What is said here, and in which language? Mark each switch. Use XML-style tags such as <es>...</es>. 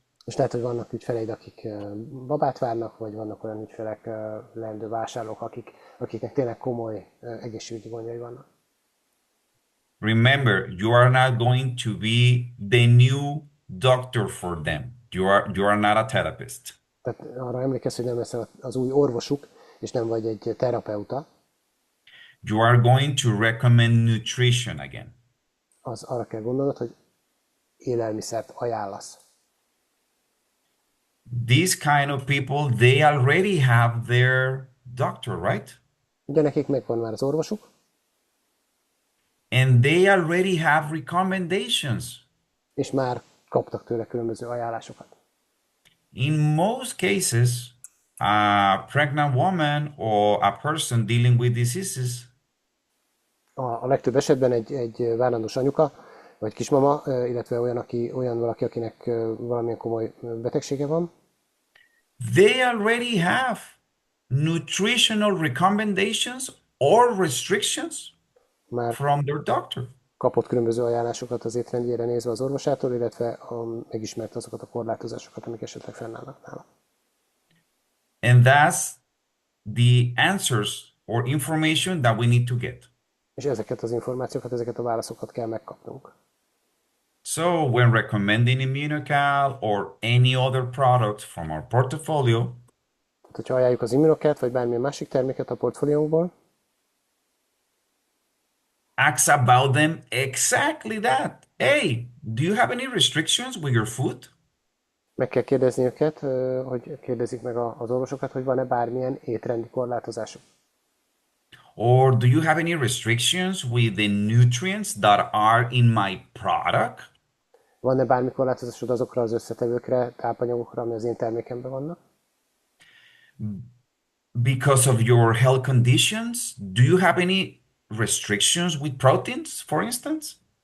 <hu>És lehet, hogy vannak ügyfeleid, akik babát várnak, vagy vannak olyan ügyfelek, leendő vásárlók, akiknek tényleg komoly egészségügyi gondjai vannak.</hu> <en>Remember, you are not going to be the new doctor for them. You are not a therapist.</en> <hu>Tehát arra emlékezz, hogy nem leszel az új orvosuk, és nem vagy egy terapeuta,</hu> <en>You are going to recommend nutrition again.</en> <hu>az arra kell gondolnod, hogy élelmiszert ajánlasz.</hu> <en>These kind of people, they already have their doctor, right?</en> <hu>Ugye nekik megvan már az orvosuk,</hu> <en>And they already have recommendations.</en> <hu>és már kaptak tőle különböző ajánlásokat.</hu> <en>In most cases, a pregnant woman or a person dealing with diseases,</en> <hu>A legtöbb esetben egy várandós anyuka, vagy kismama, illetve olyan valaki, akinek valamilyen komoly betegsége van,</hu> <en>they already have nutritional recommendations or restrictions</en> <hu>már</hu> <en>from their doctor.</en> <hu>kapott különböző ajánlásokat az étrendjére nézve az orvosától, illetve megismerte azokat a korlátozásokat, amik esetleg fennállnak nála.</hu> <en>And that's the answers or information that we need to get.</en> <hu>És ezeket az információkat, ezeket a válaszokat kell megkapnunk.</hu> <en>So when recommending Immunocal or any other product from our portfolio,</en> <hu>Tehát, hogyha ajánljuk az Immunocert, vagy bármilyen másik terméket a portfóliónkból,</hu> <en>ask about them exactly that. Hey, do you have any restrictions with your food?</en> <hu>meg kell kérdezni őket, hogy kérdezik meg az orvosokat, hogy van-e bármilyen étrendi korlátozásuk.</hu> <en>Or do you have any restrictions with the nutrients that are in my product?</en> <hu>Van-e bármi korlátozásod azokra az összetevőkre, tápanyagokra, ami az én termékemben vannak?</hu> <en>Because of your health conditions, do you have any restrictions with proteins, for instance?</en>